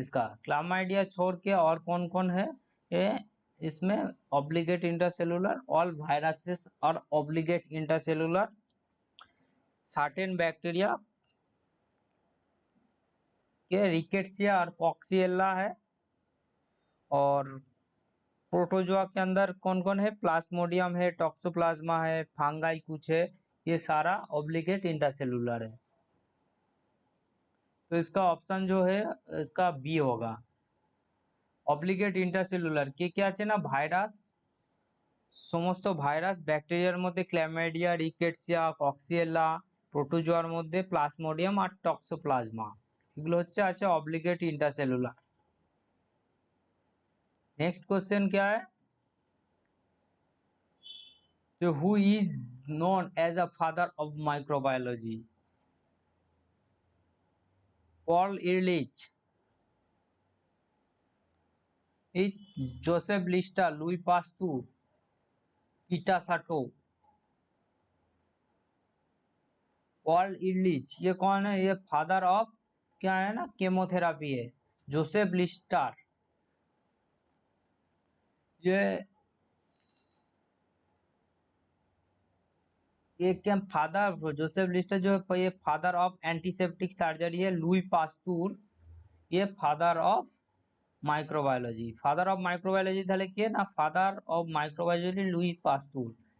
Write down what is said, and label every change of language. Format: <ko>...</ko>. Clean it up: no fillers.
<hi>इसका क्लैमाइडिया छोड़ के और कौन कौन है ये इसमें, ऑब्लिगेट इंटरसेलुलर, ऑल वायरसेस और ऑब्लिगेट इंटरसेलुलर, सर्टेन बैक्टीरिया के रिकेट्सिया और कॉक्सिएला है, और प्रोटोजोआ के अंदर कौन कौन है, प्लाज्मोडियम है, टॉक्सोप्लाज्मा है, फांगाई कुछ है, ये सारा ऑब्लिगेट इंटरसेलुलर है। तो इसका ऑप्शन जो है इसका बी होगा।</hi> <bn>অব্লিগেট ইন্টারসেলুলার কে কে আছে না, ভাইরাস, সমস্ত ভাইরাস, ব্যাকটেরিয়ার মধ্যে ক্ল্যামাইডিয়া, রিকেটসিয়া, কক্সিয়েলা, প্রোটোজোয়ার মধ্যে প্লাজমোডিয়াম আর টক্সোপ্লাজমা, এগুলো হচ্ছে আছে অব্লিগেট इंटरसेलुलर।</bn> <hi>नेक्स्ट क्वेश्चन क्या है, तो</hi> <en>Who is known as a father of microbiology.</en> <hi>Paul इरलिच, Joseph Lister, Louis पास्तूर, Peter साटो। पॉल इरलिच ये कौन है, ये फादर ऑफ क्या है ना, केमोथेरापी है। जोसेफ लिस्टर ये क्या फादर, जोसेफ लिस्टर जो है ये फादर ऑफ एंटीसेप्टिक सर्जरी है। लुई पास्तूर ये father of microbiology.</hi> <bn>Father of microbiology তাহলে কি না, ফাদার অফ মাইক্রোবায়োলজি লুই পাস্তুর।</bn>